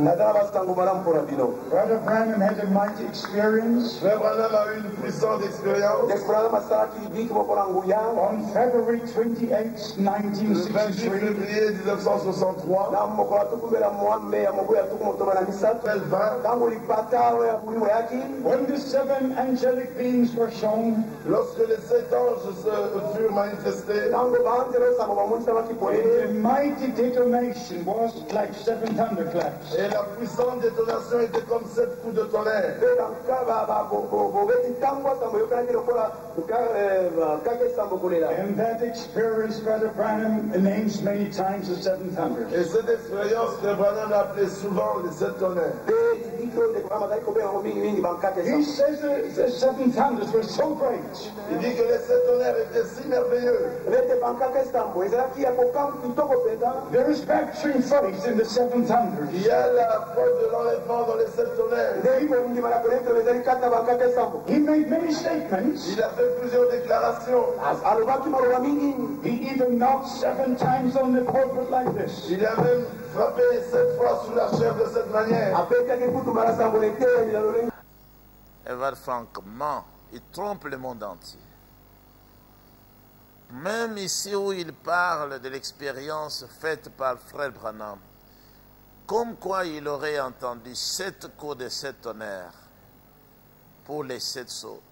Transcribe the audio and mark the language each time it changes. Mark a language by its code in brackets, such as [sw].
[en] Brother Branham had a mighty experience. [fr] Frère Branham a eu une puissante expérience. [en] On February 28, [fr] Le 28 [en] 1963, [fr] février 1963, [en] when the 7 angelic beings were shown, [fr] lorsque les 7 anges se furent manifestés, [en] the mighty detonation was like 7 thunderclaps. [fr] et la puissante détonation était comme 7 coups de tonnerre. [en] And that experience, Brother Branham names many times the 7 thunders. [fr] Et cette expérience, Frère Branham l'a appelée souvent les 7 tonnerres. [en] He says the 7 thunders were so great [fr] Il dit que les 7 tonnerres étaient si merveilleux. [en] there is rapturing faith in the 7 thunders. [fr] Il y a la preuve de l'enlèvement dans les 7 tonnerres. [en] He made many statements. [fr] Il a fait plusieurs déclarations. [en] He even knocked 7 times on the pulpit like this. [fr] Il a même frappé 7 fois sous la chèvre de cette manière. Edward Frank ment, il trompe le monde entier. Même ici où il parle de l'expérience faite par Frère Branham, comme quoi il aurait entendu 7 coups de 7 tonnerres pour les 7 sauts.